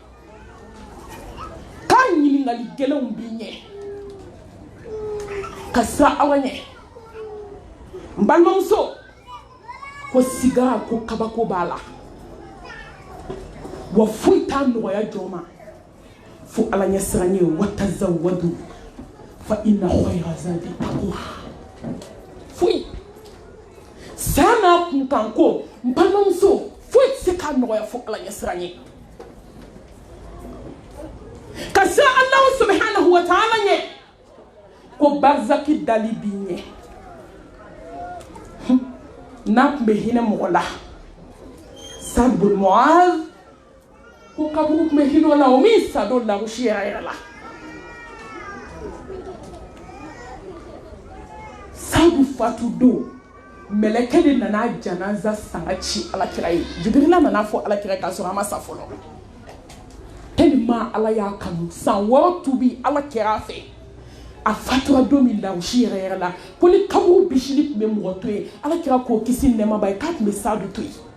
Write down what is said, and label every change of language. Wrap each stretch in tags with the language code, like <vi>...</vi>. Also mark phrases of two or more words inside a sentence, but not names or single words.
<bm>k'a ɲininkali gɛlɛnw b'i ɲɛ ka siran Ala ɲɛ n balimamuso ko sigara ko kabako b'a la wa foyi t'a nɔgɔya jɔn ma fo Ala ɲɛ siran ye wa</bm> <ar>تزودوا فإن خير الزاد التقوى</ar> <bm>foyi saya n'a kunkan ko n balimamuso foyi tɛ se k'a nɔgɔya fo Ala ɲɛ siran ye ka siran</bm> <ar>الله سبحانه وتعالى</ar> <bm>ɲɛ ko barzaki dali b'i ɲɛ n'a tun bɛ hinɛ mɔgɔ la Sa'd bin Mu'adh ko kaburu tun bɛ hinɛ o la o min sa don larusi yɛrɛ la Sa'd fatu don mɛlɛkɛ de nana janaza sanga ci Alakira ye Jibirila nana fɔ Alakira k'a sɔrɔ a ma sa fɔlɔ tellement Ala y'a kanu san 6 tubi Alakira fɛ a fatura don min larusi yɛrɛ la ko ni kaburu bisili tun bɛ mɔgɔ to yen Alakira k'o kisi nɛɛma ba ye k'a tun bɛ Sa'd to yen</bm>